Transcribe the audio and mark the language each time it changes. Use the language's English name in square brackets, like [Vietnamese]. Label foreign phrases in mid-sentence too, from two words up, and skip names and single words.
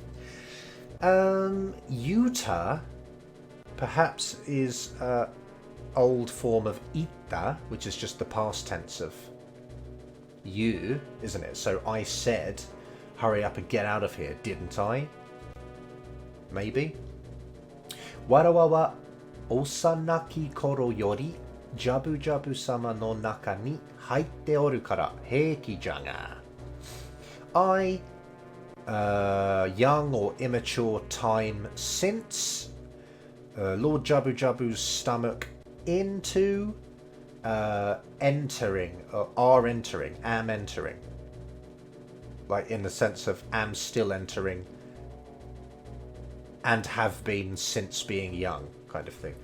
[English] Yuta perhaps is old form of ita, which is just the past tense of you, isn't it? So I said, hurry up and get out of here, didn't I? Maybe. [Japanese] 妾は幼き頃よりジャブジャブ様の中に入っておるから平気じゃんが. [English] I, young or immature time since, Lord Jabu Jabu's stomach into entering, am entering. Like in the sense of am still entering and have been since being young, kind of thing.